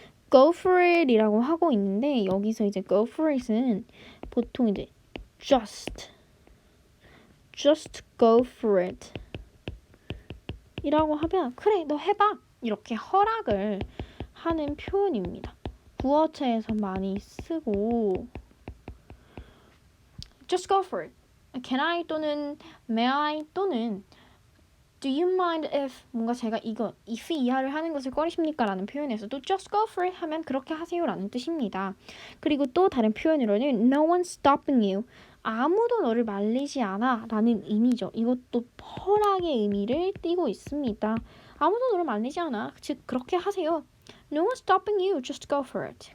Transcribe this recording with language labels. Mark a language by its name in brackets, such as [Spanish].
[Korean] Go for it 이라고 하고 있는데 여기서 이제 go for it은 보통 이제 [English] just go for it [Korean] 이라고 하면 그래 너 해봐 이렇게 허락을 하는 표현입니다. 구어체에서 많이 쓰고 [English] just go for it, can I [Korean] 또는 [English] may I [Korean] 또는 [English] do you mind if [Korean] 뭔가 제가 이거 if 이하를 하는 것을 꺼리십니까? 라는 표현에서도 [English] just go for it [Korean] 하면 그렇게 하세요 라는 뜻입니다. 그리고 또 다른 표현으로는 [English] no one's stopping you, [Korean] 아무도 너를 말리지 않아 라는 의미죠. 이것도 허락의 의미를 띠고 있습니다. 아무도 너를 말리지 않아. 즉 그렇게 하세요. [English] No one's stopping you. Just go for it.